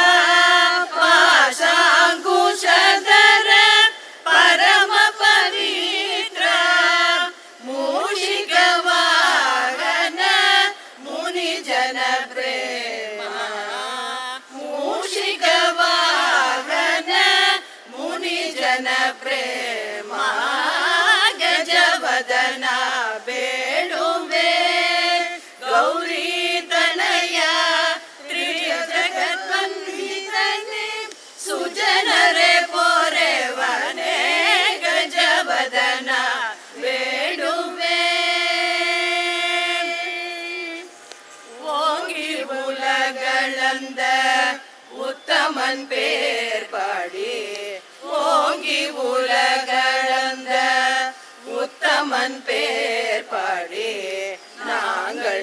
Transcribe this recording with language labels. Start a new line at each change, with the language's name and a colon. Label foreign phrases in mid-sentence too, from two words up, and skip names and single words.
Kannada: ಪಾಶಾಂಕುಶಧರ ಪರಮ ಪವಿತ್ರ ಮೂಷಿಕ ವಾಹನ ಮುನಿ ಜನ ಪ್ರೇಮ ಮೂಷಿಕ ವಾಹನ ಮುನಿ ಜನ ಪ್ರೇಮ ಗಜವದನ ಬೇಡುವೆ ಗೌರಿ ತನಯ ತ್ರಿಜಗದ್ವಂದಿತನೆ ಸುಜನರೆ ಪೊರೆವನೆ ಗಜವದನ ಬೇಡುವೆ
Tamil: ஓங்கி உலகளந்த உத்தமன் பேர் பாடி ஓங்கி உலகளந்த உத்தமன் பேர் பாடி நாங்கள்